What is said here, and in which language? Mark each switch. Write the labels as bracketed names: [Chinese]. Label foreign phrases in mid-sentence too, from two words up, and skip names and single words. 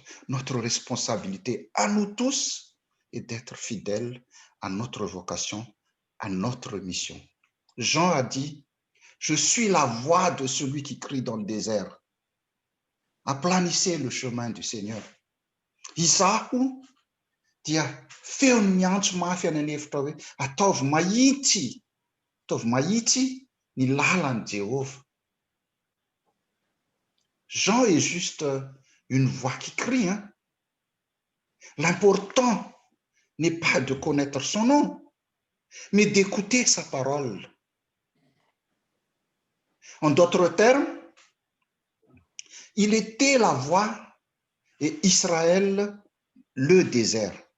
[French] Notre responsabilité à nous tous est d'être fidèles à notre vocation, à notre mission. Jean a dit, je suis la voix de celui qui crie dans le désert. Aplanissez le chemin du Seigneur. [Malagasy] Izaho dia feo miantso mafy any an'hevitra hoe ataovy mahitsy ny lalan'i Jéhovah. [French] Jean est juste une voix qui crie. Hein? L'important n'est pas de connaître son nom, mais d'écouter sa parole. En d'autres termes, il était la voix et Israël le désert.